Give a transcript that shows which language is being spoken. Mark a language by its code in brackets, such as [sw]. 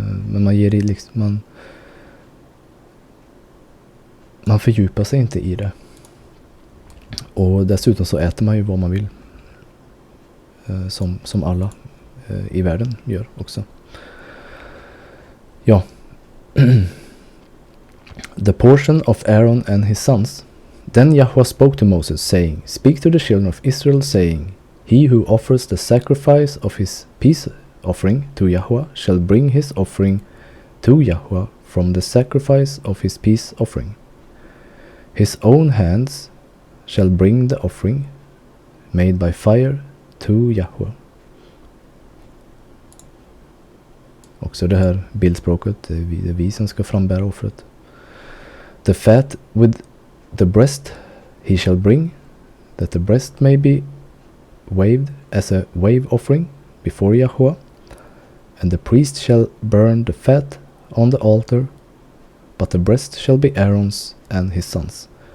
[sv] Men man ger liksom, man fördjupar sig inte i det. Och dessutom så äter man ju vad man vill. Som alla i världen gör också. Ja. [en] The portion of Aaron and his sons. Then Yahweh spoke to Moses, saying, Speak to the children of Israel, saying, He who offers the sacrifice of his peace offering to Yahweh shall bring his offering to Yahweh from the sacrifice of his peace offering. His own hands shall bring the offering made by fire to Yahweh. [sv] Också det här bildspråket, det är vi som ska frambära offret. [en] The fat with the breast he shall bring, that the breast may be waved as a wave offering before Yahweh, and the priest shall burn the fat on the altar, but the breast shall be Aaron's and his sons.